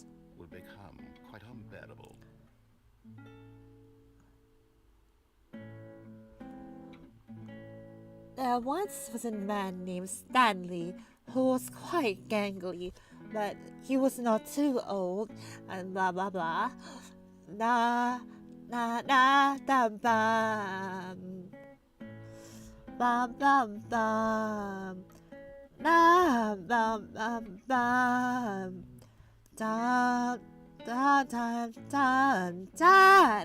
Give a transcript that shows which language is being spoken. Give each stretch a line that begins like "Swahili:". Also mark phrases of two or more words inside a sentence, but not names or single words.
English: Will become quite unbearable. There once was a man named Stanley who was quite gangly, but he was not too old, and blah blah blah. Na na na da bam. Bam bam bam. Na bam bam bam. Da da da da da.